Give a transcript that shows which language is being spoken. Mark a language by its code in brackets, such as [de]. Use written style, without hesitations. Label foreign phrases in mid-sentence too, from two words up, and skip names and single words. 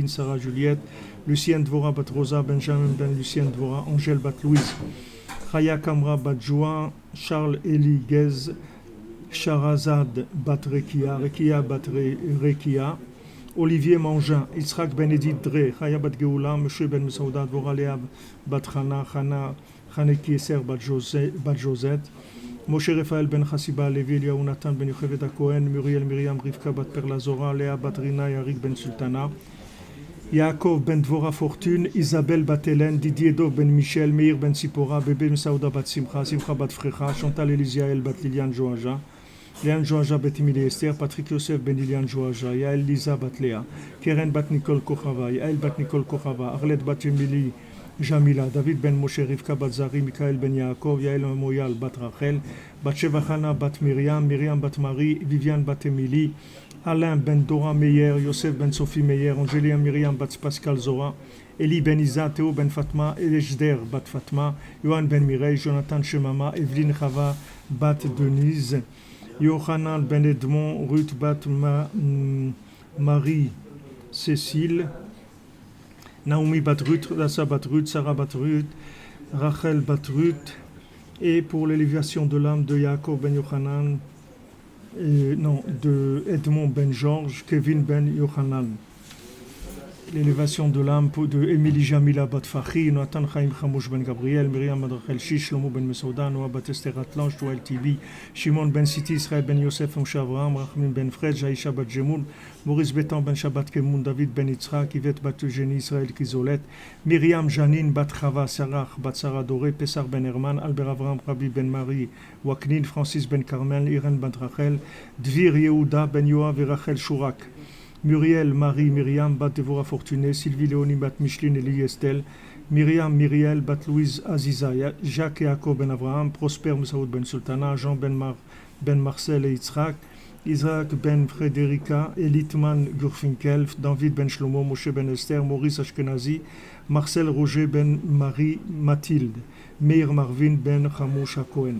[fr] Sarah Juliette, Lucien Dvora Bat Rosa, Benjamin Ben Lucien Dvora, Angèle Bat Louise, Chaya Kamra Bat Joa, Charles Eli Gez, Sharazad Bat Rekia, Rekia Bat Rekia, Olivier Mangin, Yitzhak Ben Edith Dre, Chaya Bat Geoula, Moshe Ben Mesouda, Dvora Léa Bat Chana, Chaneki Esser Bat Josette, Moshe Raphaël Ben Chassiba, Levi Eliaou Nathan Ben Yocheved Cohen, Muriel Myriam Rivka Bat Perla Zora, Léa Bat Rina, Yarik Ben Sultana, Yaakov Ben Dvora Fortune, Isabelle Bat Hélène, Didier Do Ben Michel, Meir Ben Sipora, Bébé Msaouda Bat Simcha, Simcha Bat Frecha, Chantal Elisiael Bat Liliane Joaja, Léane Joaja Bat Emilie Esther, Patrick Yosef Ben Liliane Joaja, Yael Lisa Bat Léa, Keren Bat Nicole Kochava, Yael Bat Nicole Kochava, Arlette Bat Emilie Jamila, David Ben Moshe Rivka Bat Zari, Michael Ben Yaakov, Yael Moyal Bat Rachel, Bat Shevachana Bat Myriam, Myriam Bat Marie, Viviane Bat Emilie, Alain Ben Dora Meyer, Yosef Ben Sophie Meyer, Angélia Myriam Bat Pascal Zora, Eli Ben Isa, Théo Ben Fatma, Elejder Bat Fatma, Yohan Ben Mireille, Jonathan Shemama, Evelyne Chava Bat Denise, Yohanan Ben Edmond, Ruth Bat Marie Cécile, Naomi Bat Ruth, Rassa Bat Ruth, Sarah Bat Ruth, Rachel Bat Ruth, et pour l'élévation de l'âme de Yaakov Ben Yohanan, de Edmond Ben Georges, Kevin Ben Yohanan. L'élévation de l'âme de Émilie Jamila Bat Fachi, Nathan Chaim Chamouch Ben Gabriel, Myriam Bat Rachel Shish, Shlomo Ben Mesouda, Noah Bat Esther Atlanche, Joël Tibi, Shimon Ben Siti, Israël Ben Yosef, Moshe Avraham, Rachmin Ben Fred, Jaïcha Bat Jemoun, Maurice Bétan Ben Shabbat Kemoun, David Ben Yitzhak, Yvette Bat Eugénie, Israël Kizolet, Myriam Janine Bat Chava, Sarah Bat Sarah Doré, Pessar Ben Herman, Albert Avraham, Rabbi Ben Marie, Waknin, Francis Ben Carmel, Irène Bat Rachel, Dvir Yehuda Ben Yoav et Rachel Shurak, Muriel, Marie, Myriam, Bat Devora Fortuné, Sylvie Léonie, Bat Micheline, Elie Estelle, Myriam, Myriel, Bat Louise Aziza, Jacques et Yaakov Ben Avraham, Prosper Moussaoud Ben Sultana, Jean Ben Marcel et Yitzhak, Isaac Ben Frédérica, Elitman Gurfinkel, David Ben Shlomo, Moshe Ben Esther, Maurice Ashkenazi, Marcel Roger Ben Marie Mathilde, Meir Marvin Ben Chamouch Cohen.